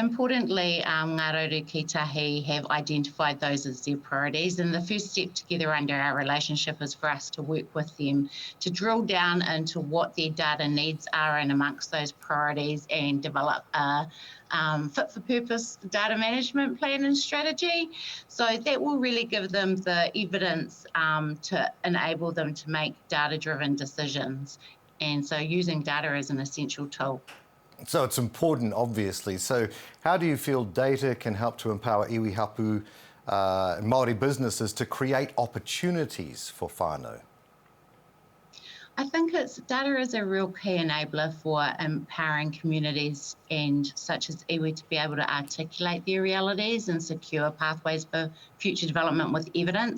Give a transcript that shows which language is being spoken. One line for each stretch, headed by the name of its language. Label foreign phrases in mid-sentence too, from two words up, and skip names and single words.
English: Importantly, Ngā Rauru Kītahi have identified those as their priorities, and the first step together under our relationship is for us to work with them to drill down into what their data needs are and amongst those priorities and develop a fit-for-purpose data management plan and strategy. So that will really give them the evidence to enable them to make data-driven decisions. And so using data is an essential tool. So it's important, obviously. So how do you feel data can help to empower iwi, hapu, Māori businesses to create opportunities for whānau? I think data is a real key enabler for empowering communities and such as iwi to be able to articulate their realities and secure pathways for future development with evidence.